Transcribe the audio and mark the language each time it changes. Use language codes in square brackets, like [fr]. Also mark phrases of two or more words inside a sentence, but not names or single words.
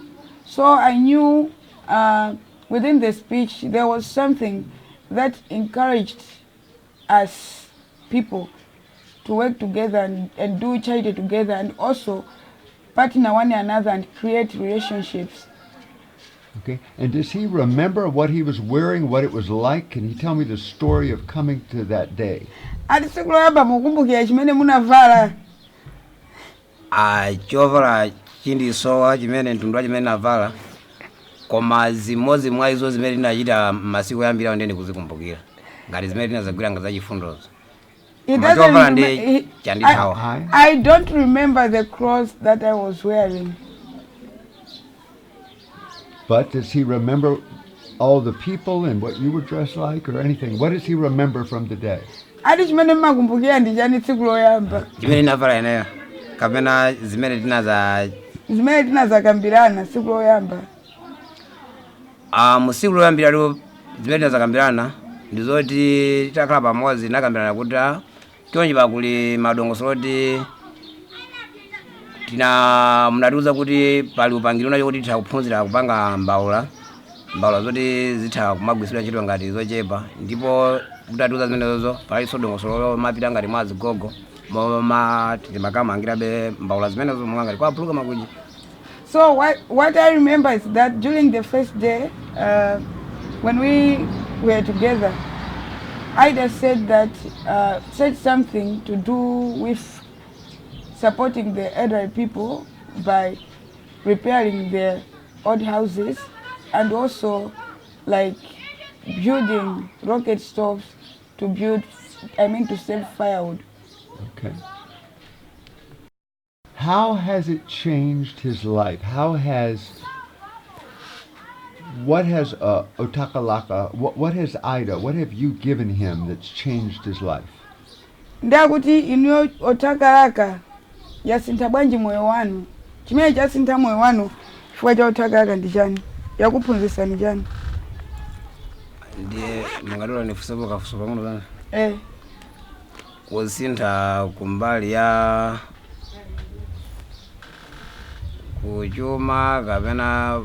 [en] So I knew within the speech there was something that encouraged us people to work together and do charity together, and also partner one another and create relationships. Okay. And does he remember what he was wearing, what it was like? Can he tell me the story of coming to that day? [ny] Ati siku loyamba mukumbukira chimene munavala. Chovala chindisowa chimene mtundu chimene navala koma zimodzi mwa izo zimene ndinachita masiku yambira ndine kuzikumbukira ngati zimene ndinazagwira ngati za chifundozo. [en] I don't remember the clothes that I was wearing. But does he remember all the people and what you were dressed like or anything? What does he remember from the day? [ny] Ati chimene makumbukira ndi chani tsiku loyamba? Chimene navala ineyo kapena zimene tinazakambirana tsiku loyamba. Musiku loyambira zimene tinazakambirana ndizoti titakhala pamodzi nakambirana kuti chonchi pakuli madongosolo oti munatiuza kuti pali upangiri unacho kuti titha kuphunzira kupanga mbawula zoti zitha kumagwiritsidwa ntchito ngati zochepa ndipo mutatiuza zimenezozo palinso dongosolo mapita ngati mwa zigogo moma timakamangirabe mbawula zimenezo monga ngati kwapuluka makuji. [en] So what I remember is that during the first day when we were together, Ida said that said something to do with supporting the elderly people by repairing their old houses and also like building rocket stoves to save firewood. Okay. How has it changed his life? What has Otakalaka, what has Ida, what have you given him that's changed his life? [ny] Ndakuti inu Otakalaka yasintha bwanji moyo wanu. Chimene chasintha moyo wanu chifukwa cha Otakalaka ndi chani? Yakuphunzitsa ni chani? Ndiye mangadola nifusepo kafuso pamuno bana. Kusintha kumbali ya kuchuma kapena